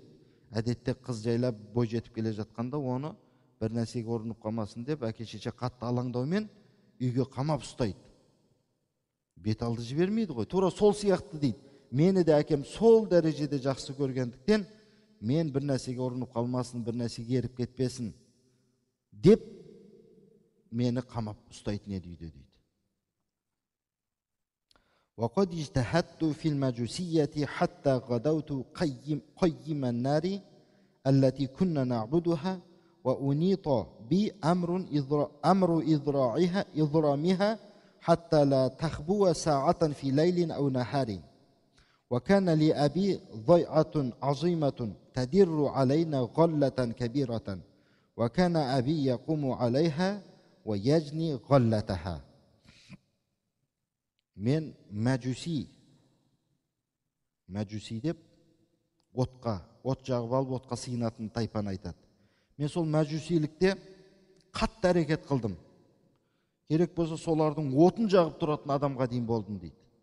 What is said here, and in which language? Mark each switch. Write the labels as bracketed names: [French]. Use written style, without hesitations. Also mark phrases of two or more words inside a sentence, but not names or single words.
[Kazakh] Әдетте қыз жайлап бой жетіп келе жатқанда оны бір нәрсеге ұрынып қалмасын деп әке-шеше қатты алаңдаумен үйге қамап ұстайды. Бет алды жібермейді ғой. Тура сол сияқты дейді. Мені де әкем сол дәрежеде жақсы көргендіктен мен бір нәрсеге ұрынып қалмасын, бір нәрсеге еріп кетпесін деп мені қамап ұстайтын еді үйде дейді. [Arabic] وقد اجتهدت في المجوسية حتى غدوت قيم النار التي كنا نعبدها وأنيط بي أمر إضرامها حتى لا تخبو ساعة في ليل أو نهار وكان لأبي ضيعة عظيمة تدر علينا غلة كبيرة وكان أبي يقوم عليها ويجني غلتها. [Kazakh] Мен мәжуси деп от жағып алып отқа сыйынатын тайпаны айтады. Мен сол мәжусилікте қатты әрекет қылдым. Керек болса солардың отын жағып тұратын адамға дейін болдым дейді.